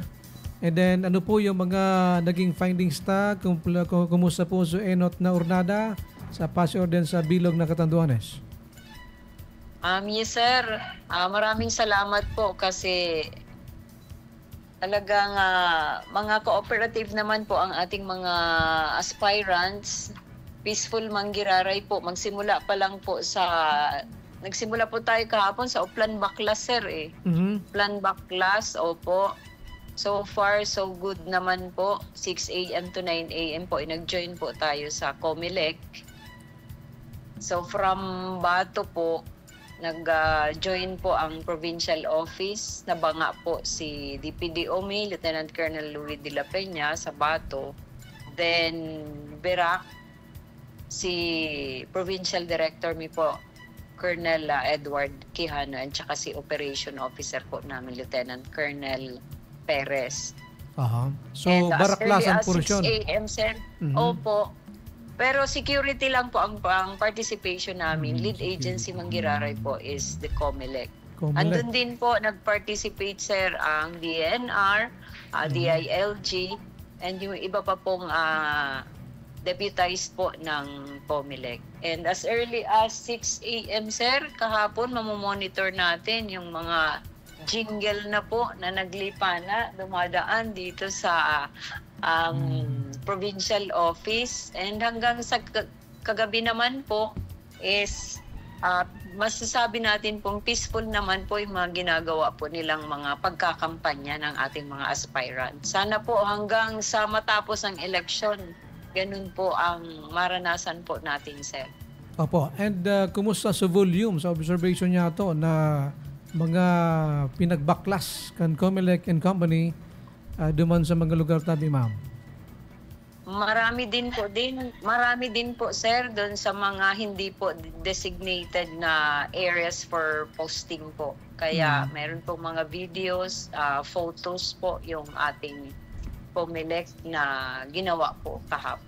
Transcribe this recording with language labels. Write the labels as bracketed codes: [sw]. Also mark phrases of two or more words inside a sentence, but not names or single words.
[en] And then, [bik] ano po yung mga naging findings kumusta po sa enot na urnada sa Paseo din sa Bilog na Catanduanes? Yes, sir. [tl] Maraming salamat po kasi talagang mga cooperative naman po ang ating mga aspirants. Peaceful Manggiraray po. Nagsimula po tayo kahapon sa Uplan Baklas, sir eh. Uplan Baklas, opo. [en] So far, so good [tl] naman po. 6 a.m. to 9 a.m. po. Nag-join po tayo sa COMELEC. So from Bato po, nag-join po ang provincial office. Nabanga po si DPD-OMI, Lieutenant Colonel Louis de la Peña sa Bato. Then, Berac, si Provincial Director mi po, Colonel Edward Quijano, at saka si Operation Officer po namin, Lieutenant Colonel Perez. So, baraklasan po siya. 6 a.m. sir. Opo. Pero security lang po ang participation namin. [en] Lead agency Manggiraray po is the COMELEC. [tl] Andun din po nag-participate, sir, ang DNR, DILG, and yung iba pa pong deputized po ng COMELEC. [en] And as early as 6 a.m. [tl] sir, kahapon mamomonitor natin yung mga jingle na po na naglipa na dumadaan dito sa provincial office. And hanggang sa kagabi naman po is Masasabi natin pong peaceful naman po yung mga ginagawa po nilang mga pagkakampanya ng ating mga aspirants. Sana po hanggang sa matapos ang eleksyon, ganun po ang maranasan po natin, sir. [bik] Opo. And kumusta sa volume, sa observation niya to na mga pinagbaklas kan Comelec and Company duman sa mga lugar tabi, ma'am? [tl] Marami din po sir doon sa mga hindi po designated na [en] areas for posting [tl] po. Kaya meron po mga videos, photos po yung ating Comelec na ginawa po kahapon.